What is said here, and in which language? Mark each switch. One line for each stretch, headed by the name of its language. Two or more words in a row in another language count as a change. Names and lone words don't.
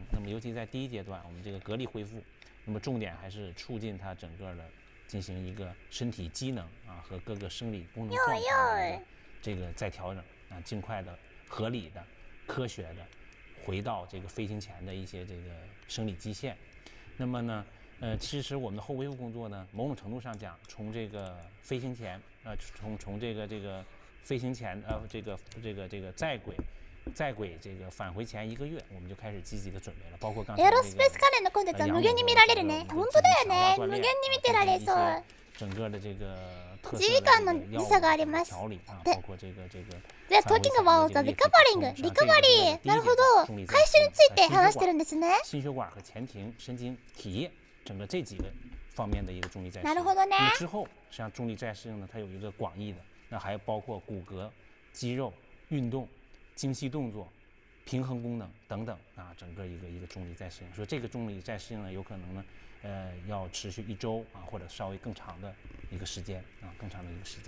Chinese: 那么尤其在第1阶段，我们这个隔离恢复，那么重点还是促进它整个的进行一个身体机能啊和各个生理功能状态的这个再调整啊，尽快的、合理的、科学的回到这个飞行前的一些这个生理基线。那么呢？其实我们的后恢复工作呢，某种程度上讲，从这个飞行前，从这个飞行前，这个在轨这个返回前1个月，我们就开始积极的准备了，包括刚才
Japanese: エアロスペース関連のコンテンツは無限に見られるね。本当だよね。無限に見てられそう。
Chinese: 整个的这个
Japanese: 1 時間の時差があります。
English: で、They're talking about the recovery。
Japanese: リカバリー。なるほど。回収について話してるんですね。
Chinese: 心血管和前庭神经体液。整个这几个方面的一个重力再适应。
Japanese: なるほどね。
Chinese: 那么之后，实际上重力再适应呢，它有一个广义的，那还包括骨骼、肌肉、运动、精细动作、平衡功能等等啊，整个一个重力再适应。所以这个重力再适应呢，有可能呢，要持续1周啊，或者稍微更长的一个时间啊，更长的一个时间。